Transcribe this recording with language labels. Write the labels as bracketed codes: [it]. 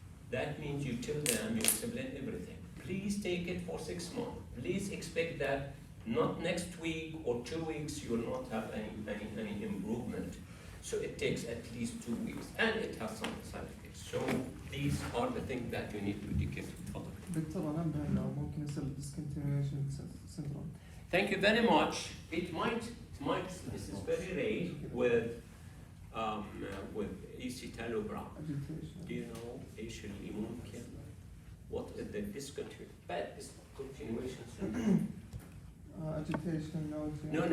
[en] That means you tell them, you explain everything. Please take it for 6 months. Please expect that not next week or 2 weeks you will not have any improvement. So it takes at least 2 weeks, and it has some side effects. So these are the things that you need to educate. [ar] دكتور أنا بهلا ممكن يصير discontinuation syndrome. [en] Thank you very much. It might this is very rare with escitalopram. Agitation. Do you know [ar] ايش اللي ممكن? [en] What is the bad discontinuation syndrome? Agitation, nausea.